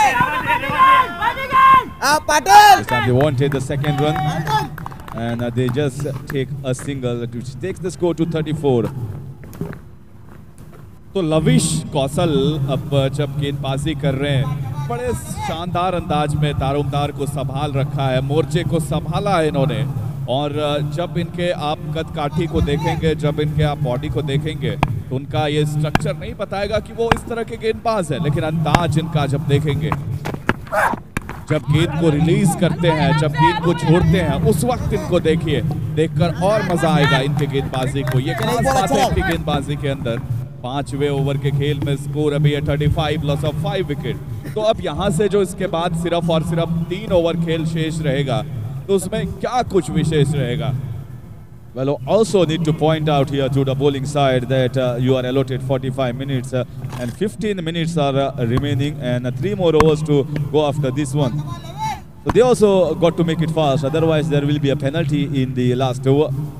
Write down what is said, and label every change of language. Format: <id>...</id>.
<en>This time they won't take the second run, and they just take a single, which takes the score to 34.</en> <hi>तो lavish कौशल अब जब गेंदबाजी कर रहे हैं, बड़े शानदार अंदाज में दारोमदार को संभाल रखा है, मोर्चे को संभाला है इन्होंने। और जब इनके आप कद काठी को देखेंगे, जब इनके आप बॉडी को देखेंगे, तो उनका ये स्ट्रक्चर नहीं बताएगा कि वो इस तरह के गेंदबाज है, लेकिन अंदाज इनका जब देखेंगे, जब गेंद को रिलीज करते हैं, जब गेंद को छोड़ते हैं, उस वक्त इनको देखिए, देखकर और मजा आएगा इनके गेंदबाजी को। ये खास बात है इनकी गेंदबाजी के अंदर। 5वें ओवर के खेल में स्कोर अभी है 35, लॉस ऑफ 5 विकेट। तो अब यहां से जो इसके बाद सिर्फ और सिर्फ 3 ओवर खेल शेष रहेगा, तो उसमें क्या कुछ विशेष रहेगा।</hi> <en>Well, also need to point out here to the bowling side that you are allotted 45 minutes and 15 minutes are remaining, and 3 more overs to go after this one. So they also got to make it fast, otherwise there will be a penalty in the last over.</en>